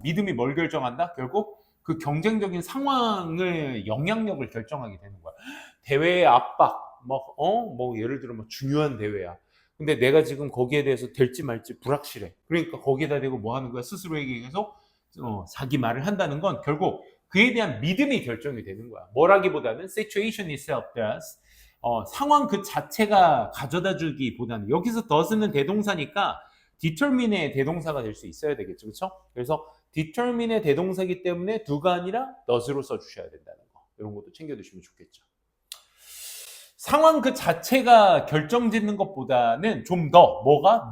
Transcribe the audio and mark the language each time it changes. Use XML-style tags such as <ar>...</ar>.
<ko>믿음이 뭘 결정한다? 결국 그 경쟁적인 상황의 영향력을 결정하게 되는 거야. 대회의 압박, 예를 들어 중요한 대회야. 근데 내가 지금 거기에 대해서 될지 말지 불확실해. 그러니까 거기에다 대고 뭐 하는 거야? 스스로에게 계속 자기 말을 한다는 건 결국 그에 대한 믿음이 결정이 되는 거야. 뭐라기보다는</ko> <en>situation itself does.</en> <ko>상황 그 자체가 가져다 주기보다는 여기서 does는 대동사니까 determine의 대동사가 될 수 있어야 되겠죠. 그렇죠? 그래서 determine의 대동사이기 때문에 do가 아니라 does로 써주셔야 된다는 거. 이런 것도 챙겨두시면 좋겠죠. 상황 그 자체가 결정짓는 것보다는 좀 더 뭐가?</ko>